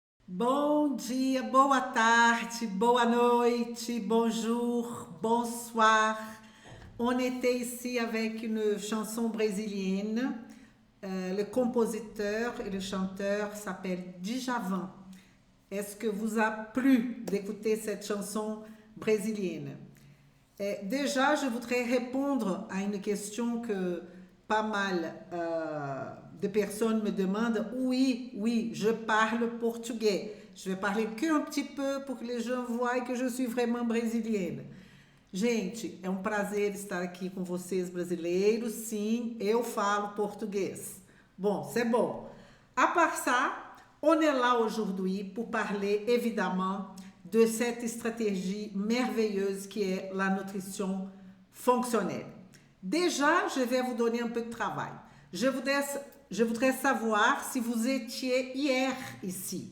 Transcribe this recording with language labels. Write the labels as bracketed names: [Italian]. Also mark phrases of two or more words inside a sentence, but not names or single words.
[Portuguese] Bom dia, boa tarde, boa noite, [French] bonjour, bonsoir. On était ici avec une chanson brésilienne. Le compositeur et le chanteur s'appellent Djavan. Est-ce que vous a plu d'écouter cette chanson brésilienne? Déjà, je voudrais répondre à une question que pas mal de personnes me demandent. Oui, oui, je parle portugais. Je vais parler qu'un petit peu pour que les gens voient que je suis vraiment brésilienne. [Portuguese] Gente, é um prazer estar aqui com vocês brasileiros. Sim, eu falo português. [French] Bon, c'est bon. À part ça, on est là aujourd'hui pour parler évidemment de cette stratégie merveilleuse qui est la nutrition fonctionnelle. Déjà, je vais vous donner un peu de travail. Je voudrais savoir si vous étiez hier ici.